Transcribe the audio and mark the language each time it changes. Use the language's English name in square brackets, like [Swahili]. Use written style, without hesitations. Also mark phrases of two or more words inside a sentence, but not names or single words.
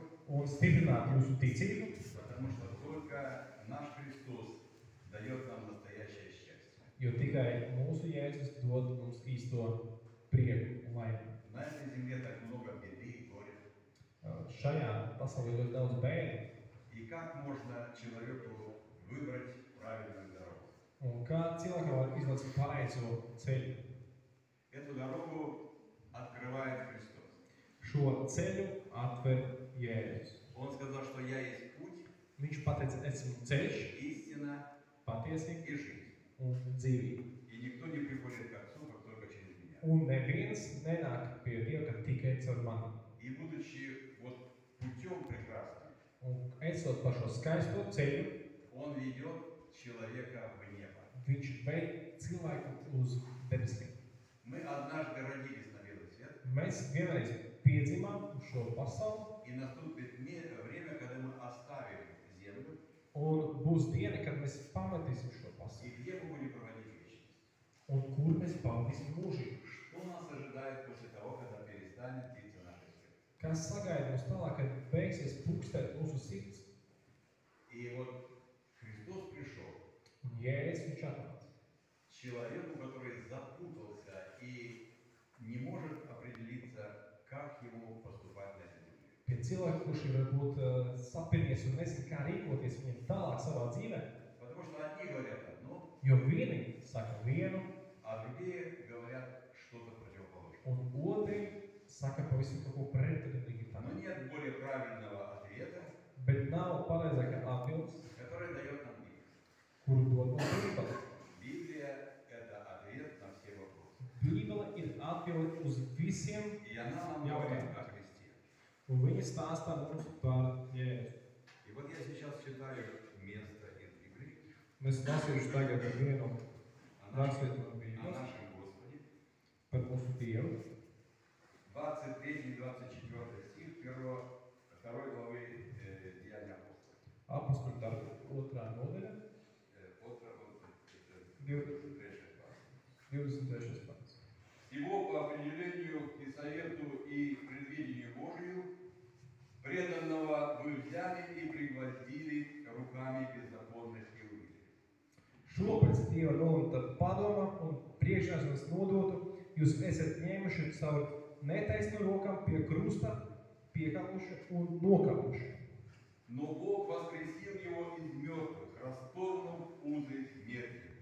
[Latvian] un stiprināt jūsu ticību, [Russian] потому что только наш Христос дает нам настоящее счастье. [Latvian] jo tikai mūsu Jēzus dod mums īsto prieku un laimi. [Russian] На этой земле так много беды и горя. [Latvian] Šajā pasaulē ļoti daudz bēdu. [Russian] И как можно человеку выбрать правильную дорогу? [Latvian] Un kā cilvēkam var izvēlēties pareizo ceļu? [Russian] Эту дорогу открывает Христос. [Latvian] Šo ceļu atver Jēzus. [Russian] Он сказал, что я есть путь, [Latvian] Viņš pateica, esmu ceļš, [Russian] истина [Latvian] patiesība [Russian] и жизнь. [Latvian] un dzīvība. [Russian] И никто не приходит к Отцу, как только через меня. [Latvian] Un neviens nenāk pie Dieva, ka tikai caur mani. [Russian] И будучи вот путем прекрасным, [Latvian] Un esot par šo skaisto ceļu, [Russian] Он ведет человека в небо. [Latvian] viņš ved cilvēku uz debesīm. [Russian] Мы однажды родились на белый свет, [Latvian] Mēs vienreiz piedzimām uz šo pasauli, [Russian] и наступит время, когда мы оставим землю, [Latvian] un būs diena, kad mēs pametīsim šo и pasauli. [Russian] где мы будем проводить вечность. [Latvian] Un kur mēs pavadīsim mūžību? [Russian] Что нас ожидает после того, когда перестанет биться наше сердце? [Latvian] Kas sagaida mums tālāk, kad beigsies pukstēt mūsu sirds? [Russian] И вот Христос пришел [Latvian] Un Jēzus viņš atnāca. [Russian] человеку, который запутался и не может определиться, как ему поступать на этой земле. [Latvian] Pie cilvēka, kurš ir varbūt sapinies un nezin, kā rīkoties viņam tālāk savā dzīvē, [Russian] Потому что одни говорят одно, [Latvian] jo vieni saka vienu, [Russian] а другие говорят что-то противоположное. [Latvian] un otri saka pavisam kaut ko pretrunīgi tam. [Russian] Но нет более правильного ответа, [Latvian] Bet nav pareizākā atbildes, [Russian] который дает нам Библия. [Latvian] kuru dod mums Bībele. [Russian] Библия – это ответ на все вопросы. [Latvian] Bībele ir atbilde uz visiem, [Russian] И она нам говорит о Христе. [Latvian] un viņa stāstā mums par Jēzu. [Russian] И вот я сейчас читаю место из Библии [Latvian] Mēs lasījuši tagad vienu о rakstītu no о Bībeles [Russian] нашем Господе. [Latvian] par mūsu Dievu. [Russian] 23-24 стих 2 главы Деяния апостолов. [Latvian] Apostoļu darbi 2. nodaļa, 23. pants. [Russian] Его по определению и совету и предвидению Божию, преданного вы взяли и пригвоздили руками беззаконных и убили. [Latvian] Šo pēc Dieva nolūta padoma un priekšnesums nodotu, jūs esat ņēmuši savu netaisnu rokām pie krusta, piekaluši un nokaluši. [Russian] Но Бог воскресил его из мертвых, расторгнув узы смерти.